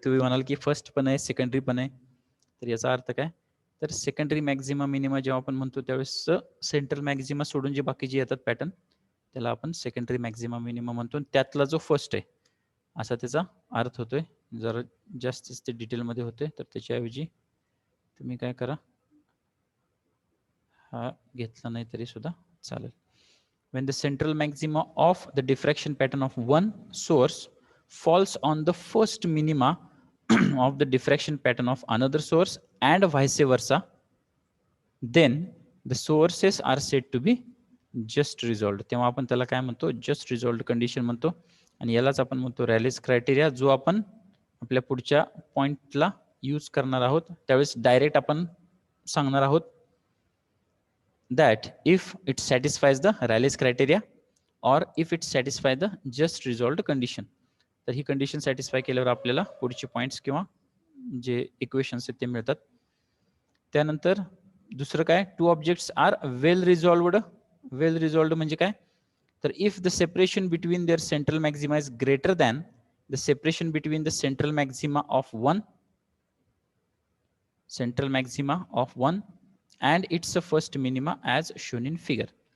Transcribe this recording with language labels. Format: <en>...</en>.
<mr>तुम्ही म्हणाल की फर्स्ट पण आहे सेकंडरी पण आहे, तर याचा अर्थ काय, तर सेकंडरी मॅक्झिमा मिनिमा जेव्हा आपण म्हणतो त्यावेळेस सेंट्रल मॅक्झिमा सोडून जे बाकीचे येतात पॅटर्न त्याला आपण सेकंडरी मॅक्झिमा मिनिमा म्हणतो. त्यातला जो फर्स्ट आहे असा त्याचा अर्थ होतोय. जर जास्तीच ते डिटेलमध्ये होते तर त्याच्याऐवजी तुम्ही काय करा, हा घेतला नाही तरी सुद्धा चालेल.</mr> <en>When the central maxima of the diffraction pattern of one source falls on the first minima of the diffraction pattern of another source and vice versa, then the sources are said to be just resolved.</en> <mr>तेव्हा आपण त्याला काय म्हणतो, just रिझॉल्व्ड condition म्हणतो. आणि यालाच आपण म्हणतो रॅलेस क्रायटेरिया, जो आपण आपल्या पुढच्या पॉइंटला यूज करणार आहोत. त्यावेळेस डायरेक्ट आपण सांगणार आहोत</mr> <en>that if it satisfies the Rayleigh's criteria or if it satisfies the just resolved condition.</en> <mr>तर ही कंडिशन सॅटिस्फाय केल्यावर आपल्याला पुढचे पॉइंट्स किंवा जे इक्वेशन्स आहेत ते मिळतात. त्यानंतर दुसरं काय,</mr> <en>Two objects are well resolved. Well resolved</en> <mr>म्हणजे काय, तर</mr> <en>If the separation between their central maxima is greater than the separation between the central maxima of one and its first minima as shown in figure.</en>